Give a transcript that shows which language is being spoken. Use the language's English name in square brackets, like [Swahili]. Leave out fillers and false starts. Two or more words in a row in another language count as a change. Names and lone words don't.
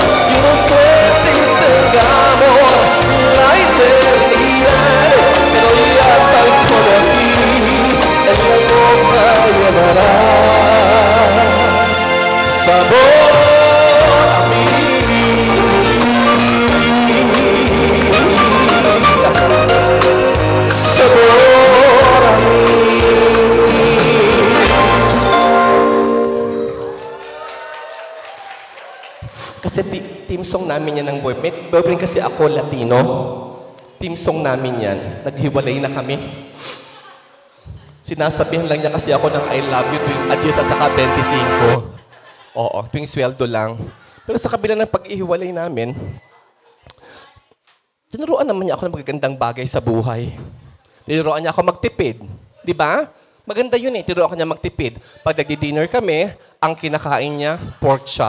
[Spanish] Yo no sé si tengamos la eternidad, pero ya tal como aquí en la boca llevarás sabor a mí. Sabor a mí. [Filipino] Kasi team song namin yan ng boyfriend. Boyfriend kasi ako, Latino. Team song namin yan. Naghiwalay na kami. Sinasabihan lang niya kasi ako ng [English] I love you [Filipino] tuwing adyos at saka 25. Oo, tuwing sweldo lang. Pero sa kabila ng pag-ihiwalay namin, tinuruan naman niya ako ng magagandang bagay sa buhay. Tinuruan niya ako magtipid. Di ba? Maganda yun eh. Tinuruan ko niya magtipid. Pag nagdi-dinner kami, ang kinakain niya, [English] pork chop.